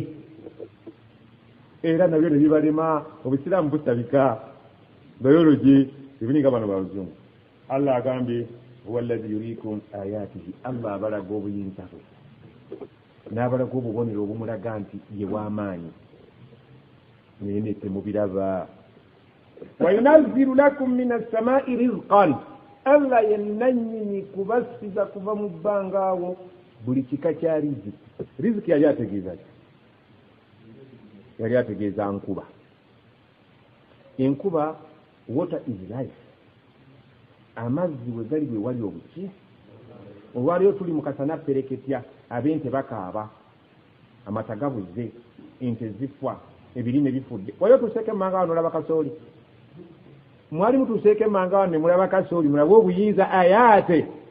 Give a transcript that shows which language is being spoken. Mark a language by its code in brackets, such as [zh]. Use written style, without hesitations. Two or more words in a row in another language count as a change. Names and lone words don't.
[lg] Era nabyo ne bibalema, obusiraamu busabika, biology ebininga bano babazungu. Allah agambye [ar] هو الذي يريكم آياته, [lg] Allah abalaga obuyinza bwe n'abalaga obubonero obumulaga nti ye w'amaanyi naye ne temubiraba. [ar] وينزل لكم من السماء رزقا, [lg] Allah yennannyini kubasiza kuva mu bbanga awo buli kika kya riziki. Riziki yali ategeeza ki? Yali ategeeza nkuba. Enkuba, [en] water is life. [lg] Amazzi bwe gali bwe wali obuki. Olwaliyo tuli mu kasana pereketya, ab'ente bakaaba, amata gabuze, ente zifwa, ebirime bifudde. Waliyo tuseeke manga wano olaba kasooli. Mwali mutuseeke manga wano ne mulaba kasooli, mulabe obuyinza ayaate.